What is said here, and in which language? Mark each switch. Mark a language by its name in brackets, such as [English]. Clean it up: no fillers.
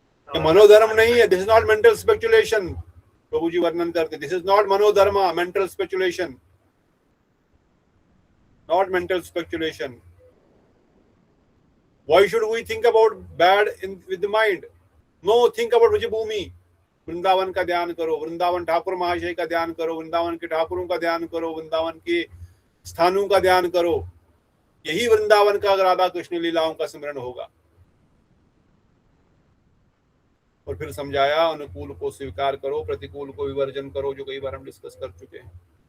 [Hindi] ये मनोधर्म नहीं है, [English] This is not mental speculation. [Hindi] प्रभु जी वर्णन करते, [English] This is not मनोधर्मा, mental speculation, not mental speculation. Why should we think about bad with the mind? No, think about Brajbhumi. [Hindi] Vrindavan का ध्यान करो, वृंदावन ठाकुर महाशय का ध्यान करो, वृंदावन के ठाकुरों का ध्यान करो, वृंदावन के स्थानों का ध्यान करो। यही वृंदावन का राधा कृष्ण लीलाओं का स्मरण होगा। और फिर समझाया अनुकूल को स्वीकार करो, प्रतिकूल को विवर्जन करो, जो कई बार हम डिस्कस कर चुके हैं।